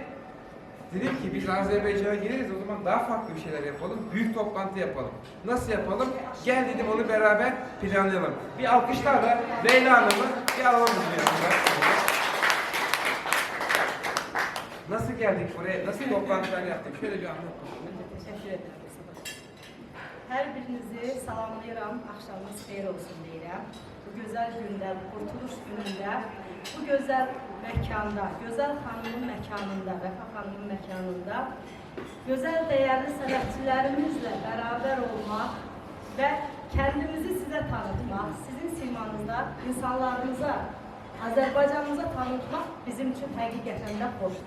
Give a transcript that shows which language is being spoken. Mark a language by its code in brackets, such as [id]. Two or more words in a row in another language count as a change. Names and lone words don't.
[tr] Dedim ki biz Azerbaycan'a geliriz o zaman daha farklı bir şeyler yapalım. Büyük toplantı yapalım. Nasıl yapalım? Gel dedim onu beraber planlayalım. Bir alkışlarla Leyla Hanım'ı bir alalım yanında. Nasıl geldik buraya? Nasıl toplantılar yaptık? Şöyle bir anlat. Teşekkür ederim. [az] Hər birinizi salamlayıram, axşamınız xeyir olsun deyirəm. Bu gözəl gündə, bu qurtuluş günündə, bu gözəl məkanda, gözəl xanımın məkanında, Vəfa xanımın məkanında gözəl dəyərli sənətçilərimizlə bərabər olmaq və kəndimizi sizə tanıtmaq, sizin simanızda insanlarımıza, Azərbaycanımıza tanıtmaq bizim üçün həqiqətən də xoşdur.